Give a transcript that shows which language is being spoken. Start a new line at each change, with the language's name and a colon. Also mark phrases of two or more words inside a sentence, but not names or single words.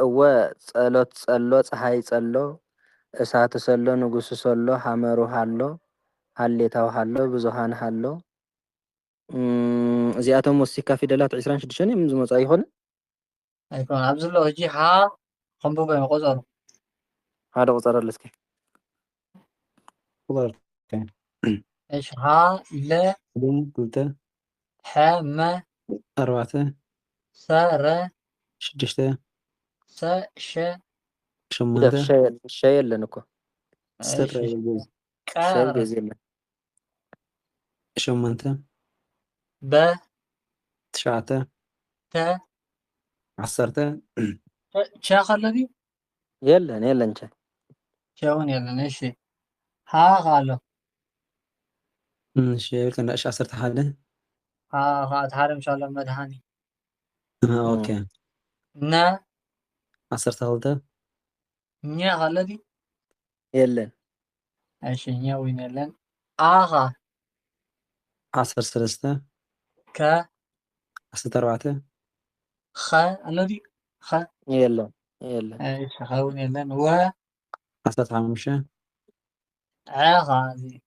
Tigrinya: እወ ጸሎት ጸሎ ፀሓይ ጸሎ እሳት ሰሎ ንጉስ ሰሎ ሓመሩ ሃሎ ሃሌታው ሃሎ ብዙሃን ሃሎ እዚኣቶም ወሲካ ፊደላት 26 እዮም ዝመፁ ኣይኮነ ኣይኮነ ኣብዚ ዘሎ ሕጂ ሃ ከምብበ ቁፀሩ ሓደ ቁፀር ኣሎ እስኪ ቁጥር እሺ ሃ ለ ክልተ ሐ መ ኣርባዕተ ሰ ረ 6 ሰ ሸ 8 ሸ የለን እኮ ሰረ ሸይ ገዝ የለን 8 በ 9 ተ 10 ቸ ከለዲ የለን ቸውን የለን እሺ ሃ ካሎ እሺ ከንዳ 10 ሓደ ሃ ሓደ ምሻሎ መድሃኒ ኦኬ ነ 12 ኛ ከለዲ የለን እሺ ኛ ወይን የለን ኣኻ 13 ከ 14 ኸ ኣለዲ ኸ የለን እሺ ኸውን የለን ወ 15 ዓኻ እዚ